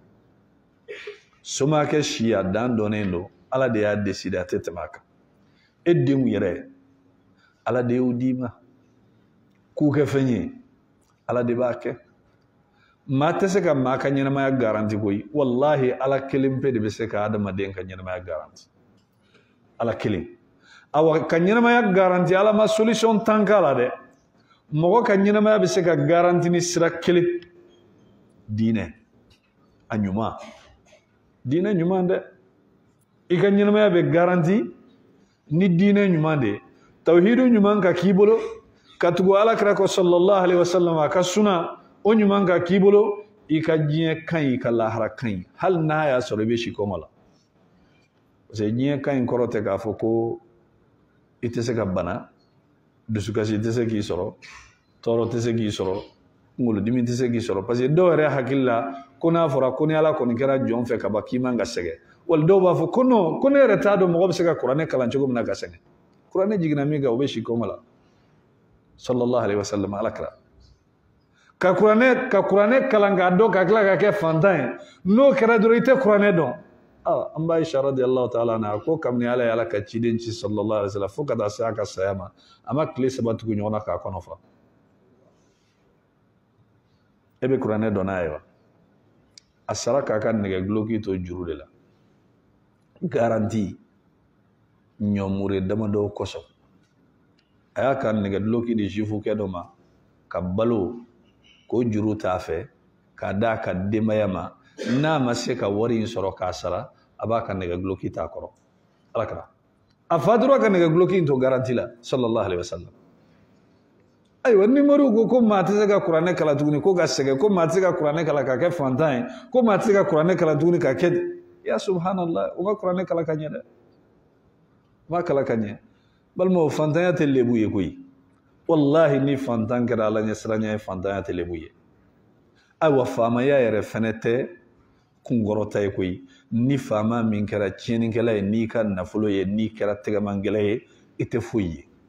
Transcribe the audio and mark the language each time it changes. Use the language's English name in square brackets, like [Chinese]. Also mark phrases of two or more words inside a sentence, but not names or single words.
[Bambara] somakɛ si a dan dɔnnen don ala de y'a décider a tɛ tɛmɛ a kan e denw yɛrɛ ala de y'o d'i ma k'u kɛ fɛn ye ala de b'a kɛ maa tɛ se ka maa ka ɲɛnamaya garanti koyi wallahi ala kelen pe de bɛ se ka adamaden ka ɲɛnamaya garanti ala kelen awa ka ɲɛnamaya garanti ala ma solution 10 k'a la dɛ mɔgɔ ka ɲɛnamaya bɛ se ka garanti ni sira kelen diinɛ a ɲuman diinɛ ɲuman dɛ i ka ɲɛnamaya bɛ garanti ni diinɛ ɲuman de tawhidu ɲuman ka k'i bolo ka tugu alakira kɔ [Arabic] صلى الله عليه وسلم [Bambara] a ka suna o ɲuman ka k'i bolo i ka diɲɛ ka ɲi i ka lahara ka ɲi hali n'a y'a sɔrɔ i bɛ si kɔma la [French] parce que [Bambara] diɲɛ ka ɲi kɔrɔ tɛ k'a fɔ ko i tɛ se ka bana dusukasi tɛ se k'i sɔrɔ tɔɔrɔ tɛ se k'i sɔrɔ kunkolodimi tɛ se k'i sɔrɔ [French] parce que [Bambara] dɔw yɛrɛ hakili la ko n'a fɔra ko ni ala kɔni kɛra jɔn fɛ ka ban k'i man ka sɛgɛn wali dɔw b'a fɔ ko non ko ne yɛrɛ t'a dɔn mɔgɔ bɛ se ka kuranɛ kalan cogo min na ka sɛgɛn kuranɛ jiginna min kan o bɛ si kɔma la [Arabic] صلى الله عليه وسلم [Bambara] alakira ka kuranɛ kalan k'a dɔn ka tila ka kɛ fantan ye n'o kɛra dɔrɔn i tɛ kuranɛ dɔn an b'a Aisha [Arabic] رضي الله تعالى عنها [Bambara] ko kabini ala ye ala ka ciden ci [Arabic] صلى الله عليه وسلم [Bambara] fo ka taa se a ka saya ma a ma tile 3 tugu ɲɔgɔn na k'a kɔnɔ fa e bɛ kuranɛ dɔn n'a ye wa a sara k'a ka nɛgɛ guloki to juru de la garanti ɲɔmure damadɔ kosɔn a y'a ka nɛgɛ guloki di jifukɛ dɔ ma ka balo k'o juru t'a fɛ k'a d'a ka denbaya ma n'a ma se ka wari in sɔrɔ k'a sara a b'a ka nɛgɛ guloki t'a kɔrɔ alakira a fa dɔrɔn ka nɛgɛ guloki in to garanti la [Arabic] صلى الله عليه وسلم [Bambara] ayiwa ni moriw ko maa tɛ se ka kuranɛ kalan tuguni ko ka sɛgɛn ko maa tɛ se ka kuranɛ kalan ka kɛ fantan ye ko maa tɛ se ka kuranɛ kalan tuguni ka kɛ [Arabic] يا سبحان الله [Bambara] o ka kuranɛ kalan ka ɲɛ dɛ o ma kalan ka ɲɛ balimaw fantanya tɛ lebu ye koyi wallahi ni fantan kɛra ala ɲɛ siranya ye fantanya tɛ lebu ye ayiwa faamaya yɛrɛ fɛnɛ tɛ kunkɔrɔta ye koyi ni faama min kɛra tiɲɛnikɛla ye n'i ka nafolo ye n'i kɛra tɛgɛmangɛlɛ ye i tɛ foyi ye